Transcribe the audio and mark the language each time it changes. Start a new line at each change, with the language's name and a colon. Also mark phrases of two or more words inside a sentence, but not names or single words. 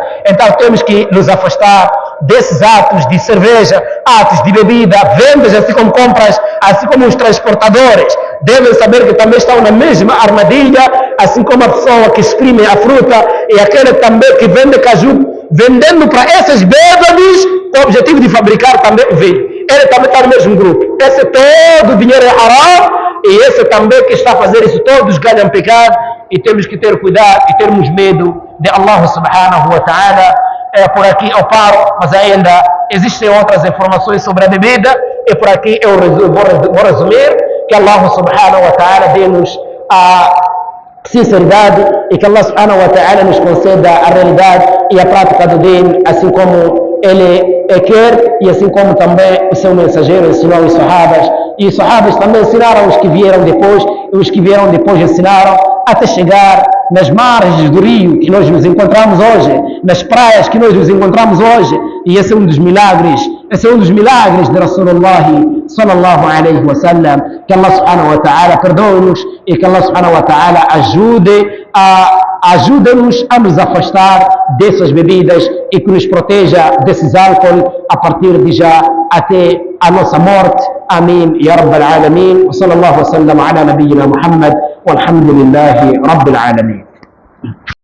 Portuguese: Então, temos que nos afastar desses atos de cerveja, atos de bebida, vendas, assim como compras, assim como os transportadores devem saber que também estão na mesma armadilha, assim como a pessoa que exprime a fruta e aquele também que vende caju, vendendo para esses bêbados com o objetivo de fabricar também o vinho. Ele também está no mesmo grupo. Esse todo o dinheiro é haram, e esse também que está a fazer isso, todos ganham pecado, e temos que ter cuidado e termos medo de Allah
Arabic: سبحانه وتعالى.
Portuguese: Por aqui eu paro, mas ainda existem outras informações sobre a bebida, e por aqui eu vou resumir, que Allah
Arabic: سبحانه و
Portuguese: ta'ala dê-nos a sinceridade, e que Allah
Arabic: سبحانه وتعالى
Portuguese: nos conceda a realidade e a prática do din, assim como Ele quer, e assim como também o seu mensageiro ensinou os sahabas, e os sahabas também ensinaram os que vieram depois, e os que vieram depois ensinaram, até chegar nas margens do rio que nós nos encontramos hoje, nas praias que nós nos encontramos hoje. E esse é um dos milagres de
Arabic: رسول الله صلى الله عليه وسلم.
Portuguese: Que Allah
Arabic: سبحانه وتعالى
Portuguese: perdoe-nos, e que Allah
Arabic: سبحانه وتعالى
Portuguese: ajude-nos a nos afastar dessas bebidas, e que nos proteja desses álcool a partir de já até a nossa morte. Amém.
Arabic: يا رب العالمين. وصلى الله وسلم على نبينا محمد. والحمد لله رب العالمين.